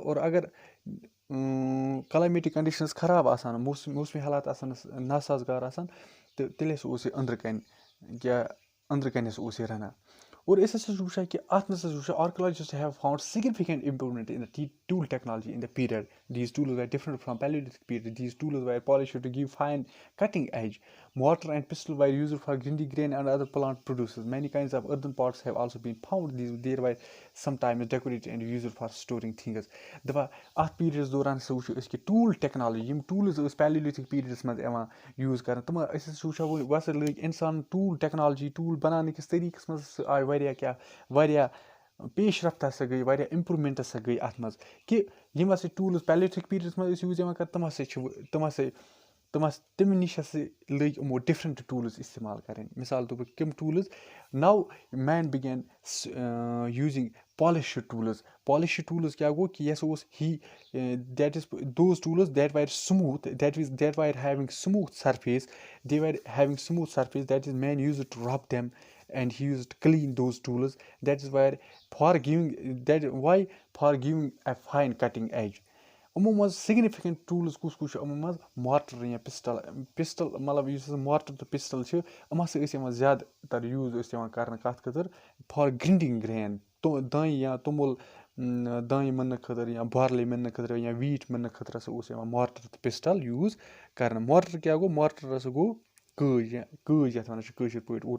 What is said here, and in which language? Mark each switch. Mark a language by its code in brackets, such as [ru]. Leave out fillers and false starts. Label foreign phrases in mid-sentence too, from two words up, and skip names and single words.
[ks] اور اگر [en] climatic conditions [ks] خراب آسان, موسمی حالات آسان ناسازگار آسان, تہٕ تیٚلہِ ہسا اوس یہِ أنٛدرٕ کَنۍ ہسا اوس یہِ رَنان. اور أسۍ ہسا چھِ وٕچھان [en] کہِ اَتھ منٛز ہسا چھِ وٕچھان archaeologists have found significant improvement in the tool technology in the period these tools are different from Paleolithic period these tools were polished to give fine cutting edge. Mortar and pestle were used for grinding grain and other plant produces. Many kinds of earthen pots have also been found. They were sometimes decorated and used for storing things. [ks] دَپان اَتھ پیٖریڈَس دوران ہسا وٕچھو أسۍ کہِ [en] tool technology [ks] یِم ٹوٗلٕز ٲسۍ پیلیولِتھِک پیٖریڈَس منٛز یِوان یوٗز کرنہٕ تِم أسۍ ہسا وٕچھو وۄنۍ ہسا لٔگۍ اِنسان [en] tool technology [ks] ٹوٗل بَناونٕکِس طریٖقَس منٛز ہسا آے واریاہ پیش رفت ہسا گٔے واریاہ اِمپرٛوٗمٮ۪نٛٹ ہسا گٔے اَتھ منٛز کہِ یِم ہسا ٹوٗلٕز پیلیولِتھِک پیٖریڈَس منٛز ٲسۍ یوٗز یِوان کرنہٕ تِم نِش ہسا لٔگۍ یِمو [en] different tools [ks] اِستعمال کَرٕنۍ مِثال طور پر کٕم ٹوٗلٕز [en] now man began using polished tools [ks] کیٛاہ گوٚو کہِ یہِ ہسا اوس [en] that is those tools that were smooth that were having smooth surface that is man used to rub them and he used to clean those tools. That is why for giving a fine cutting edge. [ks] یِمو منٛز [en] significant tools [ks] کُس چھُ یِمو منٛز مارٹر یا پِسٹل مطلب یُس ہسا مارٹر تہٕ پِسٹل چھِ یِم ہسا ٲسۍ یِوان زیادٕ تر یوٗز ٲسۍ یِوان کرنہٕ کَتھ خٲطرٕ [en] for grinding grain [ks] دانہِ یا توٚمُل دانہِ مٕننہٕ خٲطرٕ یا بارلے مٕننہٕ خٲطرٕ یا ویٖٹ مٕننہٕ خٲطرٕ ہسا اوس یِوان مارٹر تہٕ پِسٹل یوٗز کرنہٕ مارٹر کیٛاہ گوٚو مارٹر ہسا گوٚو کٲج یَتھ وَنان چھِ کٲشِر پٲٹھۍ اور